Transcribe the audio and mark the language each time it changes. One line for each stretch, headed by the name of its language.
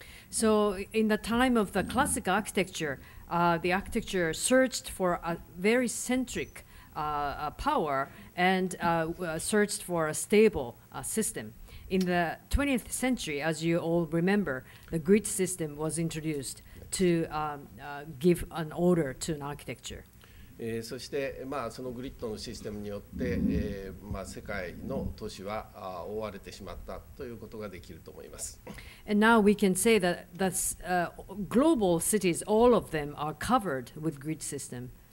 English: So in the time of the classic architecture, the architecture searched for a very centric power and searched for a stable system. In the 20th century, as you all remember, the grid system was introduced to give an order to an architecture.
Japanese: そして、そのグリッドのシステムによって、世界の都市は覆われてしまったということができると思います。
English: And now we can say that global cities, all of them are covered with grid system.